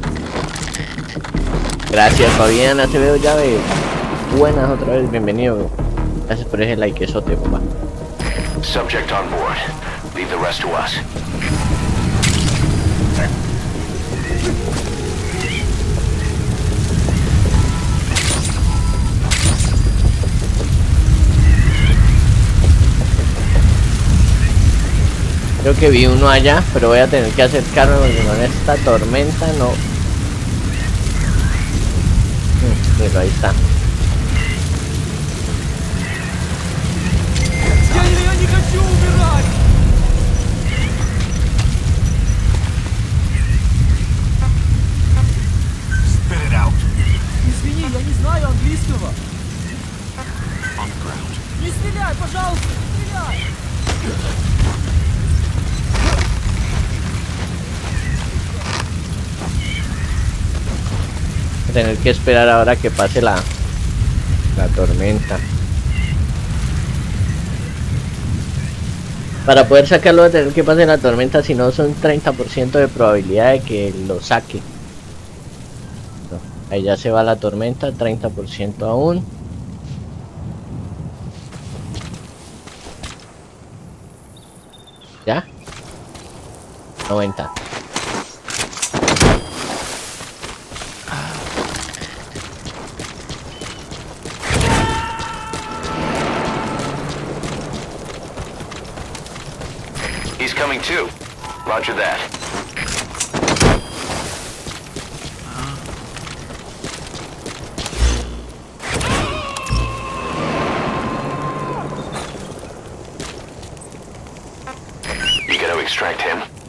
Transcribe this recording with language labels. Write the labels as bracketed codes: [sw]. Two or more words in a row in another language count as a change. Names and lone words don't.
[es] Gracias, Fabiana, te veo llave. Buenas otra vez, bienvenido. Gracias por ese likezote, papá. [en] Subject on board. Leave the rest to us. [es] Creo que vi uno allá, pero voy a tener que acercarme porque con esta tormenta no. Pero ahí está. [ru] Извини, я не знаю английского. Не стреляй, пожалуйста, не стреляй! [es] Tener que esperar ahora que pase la tormenta. Para poder sacarlo, de tener que pase la tormenta, si no son 30% de probabilidad de que lo saque. No, ahí ya se va la tormenta, 30% aún. ¿Ya? 90. [en] He's coming too. Roger that. You gonna extract him?